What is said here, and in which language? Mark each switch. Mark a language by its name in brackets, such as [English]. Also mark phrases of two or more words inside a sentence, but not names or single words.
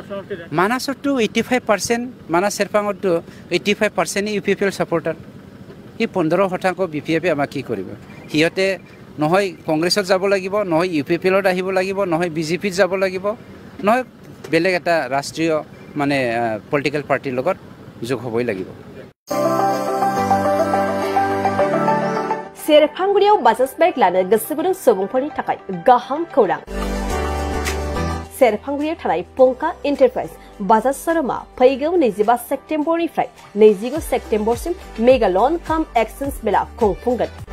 [Assamese] মানাহতো 85% মানাহ চেৰপাঙতো 85% ইউপিপিএল ছাপৰ্টাৰ। এই 15% বিপিএফে আমাক কি কৰিব? সিহঁতে নহয় কংগ্ৰেছত যাব লাগিব, নহয় ইউপিপিএলত আহিব লাগিব, নহয় বিজেপিত যাব লাগিব, নহয় বেলেগ এটা ৰাষ্ট্ৰীয় মানে পলিটিকেল পাৰ্টিৰ লগত যোগ হ'বই লাগিব। [Bodo] सेरफांगुरियाव बाजाज बाइक लानो गोसो गुदुं सुबुंफोरनि थाखाय गाहाम खौरां। सेरफांगुरियाव थानाय पंका एन्टारप्राइज बाजाज शोरूमा फैगौ 25 सेप्तेम्बरनिफ्राय 29 सेप्तेम्बरसिम [English] mega loan cum exchange mela [Bodo] खुंफुंगोन।